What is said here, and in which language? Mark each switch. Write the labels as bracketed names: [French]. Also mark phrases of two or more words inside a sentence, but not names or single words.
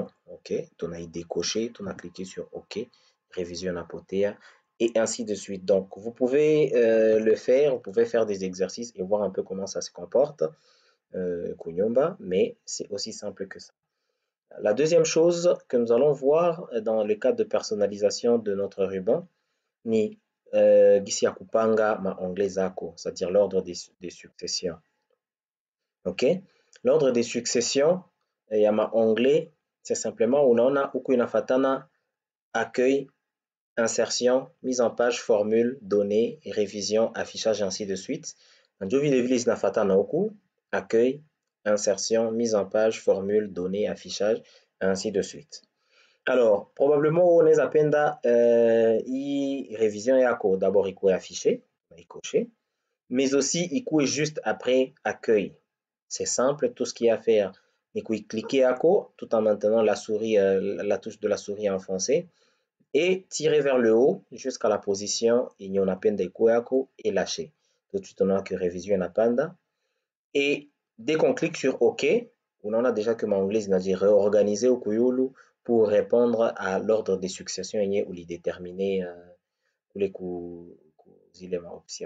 [French] OK, on a décoché, on a cliqué sur OK, révision apotea et ainsi de suite. Donc, vous pouvez le faire, vous pouvez faire des exercices et voir un peu comment ça se comporte. Kunyumba, mais c'est aussi simple que ça. La deuxième chose que nous allons voir dans le cadre de personnalisation de notre ruban, [Swahili] ni gisi ya kupanga maonglet zako, [French] c'est-à-dire l'ordre des successions. OK? L'ordre des successions [Swahili] ya maonglet, [French] c'est simplement [Swahili] unaona huku inafatana [French] accueil, insertion, mise en page, formule, données, révision, affichage, ainsi de suite. [Swahili] Ndio vile vile zinafatana huku [French] accueil, insertion, mise en page, formule, données, affichage, ainsi de suite. Alors, probablement [Swahili] unaweza penda hii [French] révision yako d'abord ikuwe affiché, coché, mais aussi ikuwe juste après accueil. C'est simple, tout ce qu'il y a à faire, ni cliquer yako tout en maintenant la souris, la touche de la souris enfoncée et tirer vers le haut jusqu'à la position [Swahili] inapenda ikuwe yako [French] et lâcher. Tout de suite, on a que révision inapanda. Et dès qu'on clique sur OK, on en a déjà que mon anglais dit réorganiser au Kuyulu pour répondre à l'ordre des successions ou les déterminer pour les éléments options.